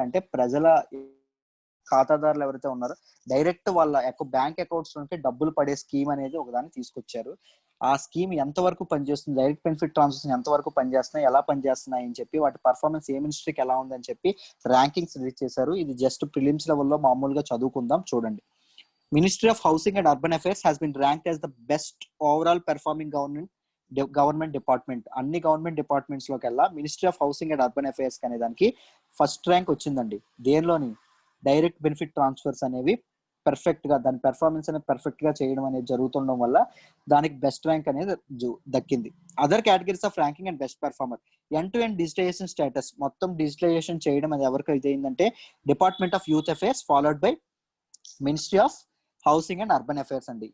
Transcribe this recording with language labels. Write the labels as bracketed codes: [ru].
[te] అంటే ప్రజల ఖాతాదారులు ఎవరైతే ఉన్నారో డైరెక్ట్ వాళ్ళ బ్యాంక్ అకౌంట్స్ నుండి డబ్బులు పడే స్కీమ్ అనేది ఒకదాన్ని తీసుకొచ్చారు. ఆ స్కీమ్ ఎంతవరకు పనిచేస్తుంది, డైరెక్ట్ బెనిఫిట్ ట్రాన్స్ఫర్స్ ఎంతవరకు పనిచేస్తున్నాయి, ఎలా పనిచేస్తున్నాయి అని చెప్పి, వాటి పర్ఫార్మెన్స్ ఏ మినిస్ట్రీకి ఎలా ఉందని చెప్పి ర్యాంకింగ్స్ రిలీజ్ చేశారు. ఇది జస్ట్ ప్రిలిమ్స్ లెవెల్లో మామూలుగా చదువుకుందాం, చూడండి. [en] Ministry of Housing and Urban Affairs has been ranked as the best overall performing government department. [te] అన్ని government departments లోకెల్లా ministry of housing and urban affairs అనే దానికి ఫస్ట్ ర్యాంక్ వచ్చిందండి. దేనిలోని డైరెక్ట్ బెనిఫిట్ ట్రాన్స్ఫర్స్ అనేవి perfect గా దాని పెర్ఫార్మెన్స్ అనేది perfect గా చేయడం అనేది జరుగుతుండడం వల్ల దానికి బెస్ట్ ర్యాంక్ అనేది దక్కింది. [en] other categories of ranking and best performer, end to end digitalization status, [te] మొత్తం డిజిటలైజేషన్ చేయడం అది ఎవరికి ఇదైందంటే [en] Department of youth affairs followed by ministry of housing and urban affairs అండి.